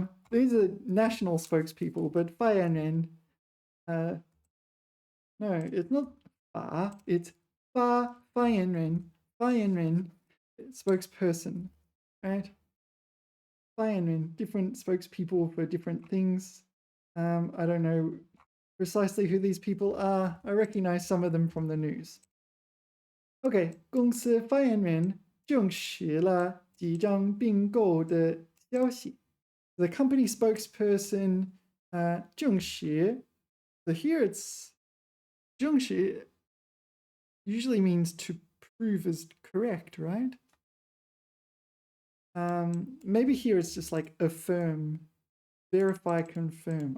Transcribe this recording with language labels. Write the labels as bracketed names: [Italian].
[English] These are national spokespeople, but 发言人, no, it's not 发, it's 发言人, spokesperson, right? 发言人, different spokespeople for different things. I don't know precisely who these people are. I recognize some of them from the news. Okay, [Chinese] 公司发言人证实了几张并购的消息。 [English] The company spokesperson 证实. So here it's 证实 usually means to prove as correct, right? Maybe here it's just like affirm, verify, confirm.